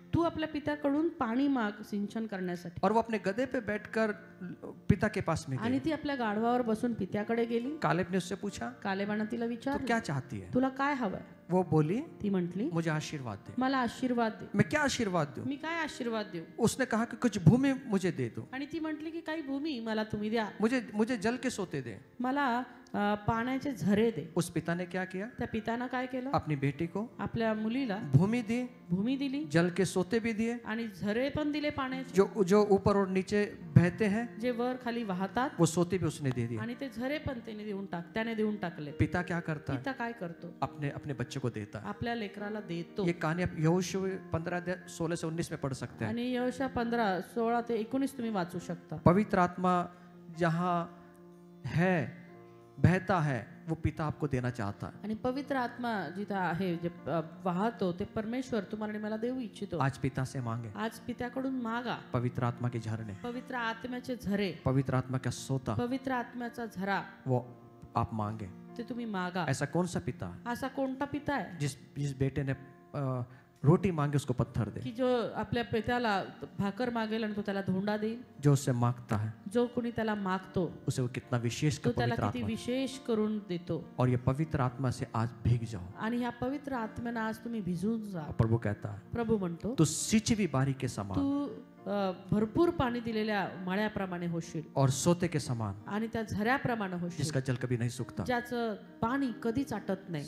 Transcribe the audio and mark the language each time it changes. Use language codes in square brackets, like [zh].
[mr] तू आपल्या पित्याकडून पाणी माग सिंचन करण्यासाठी [hi] और वो अपने गधे पे बैठकर पिता के पास में [mr] आणि [hi] गई [mr] ती आपल्या गाढवावर बसून पित्याकडे गेली [hi] कालेब ने उससे पूछा [mr] कालेबानं तिला [hi] तो [mr] विचारलं [hi] क्या चाहती है [mr] तुला काय हवंय [hi] वो बोली [mr] ती म्हटली [hi] मुझे आशीर्वाद दे [mr] मला आशीर्वाद दे [hi] मैं क्या आशीर्वाद दूं [mr] मी काय आशीर्वाद देऊ [hi] उसने कहा कि कुछ भूमि मुझे दे दो [mr] आणि ती म्हटली की काही भूमी मला तुम्ही द्या [hi] मुझे जल के सोते दे [mr] मला पाण्याचे झरे दे [hi] उस पिता ने क्या किया [mr] त्या पितानं काय केलं [hi] अपनी बेटी को [mr] आपल्या मुलीला [hi] भूमि दी [mr] भूमी दिली [hi] जल के सोते भी दिए [mr] आणि झरे पण दिले पाण्याचे [hi] जो ऊपर और नीचे बहते हैं [mr] जे वर खाली वाहतात [hi] वो सोते भी उसने दे दिए [mr] आणि ते झरे पण त्याने देऊन टाकले [hi] पिता क्या करता है [mr] पिता काय करतो [hi] अपने बच्चे को देता है [mr] आपल्या लेकराला देतो [hi] ये कहानी आप यहोशू 15:16 से 19 में पढ़ सकते हैं [mr] आणि यहोशा 15:16 ते 19 तुम्ही वाचू शकता [hi] पवित्र आत्मा जहाँ है बहता है वो पिता आपको देना चाहता है [mr] आणि पवित्र आत्मा जिथं आहे जे वाहतो ते परमेश्वर तुम्हाला आणि मला देऊ इच्छितो [hi] आज पिता से मांगे [mr] आज पित्याकडून मागा [hi] पवित्र आत्मा के झरने [mr] पवित्र आत्म्याचे झरे [hi] पवित्र आत्मा का सोता [mr] पवित्र आत्म्याचा झरा [hi] वो आप मांगे [mr] ते तुम्ही मागा [hi] ऐसा कौन सा पिता है [mr] असा कोणता पिता आहे [hi] जिस बेटे ने रोटी मांगे उसको पत्थर दे [mr] की जो आपल्या पित्याला भाकर मागेल आणि तो त्याला धोंडा देईल [hi] जो उससे मांगता है [mr] जो कोणी त्याला मागतो [hi] उसे वो कितना विशेष [mr] तो [hi] का [mr] त्याला [hi] पवित्र [mr] किती [hi] आत्मा [mr] विशेष करून देतो [hi] और ये पवित्र आत्मा से आज भीग जाओ [mr] आणि ह्या पवित्र आत्म्यानं आज तुम्ही भिजून जा [hi] प्रभु कहता है [mr] प्रभू म्हणतो [hi] तो सिंचवी बारी के समान [mr] तू भरपूर पाणी दिलेल्या मळ्याप्रमाणे होशील [hi] और सोते के समान [mr] आणि त्या झऱ्याप्रमाणे होशील [hi] जिसका जल कभी नहीं सूखता [mr] ज्याचं पाणी कधीच आटत नाही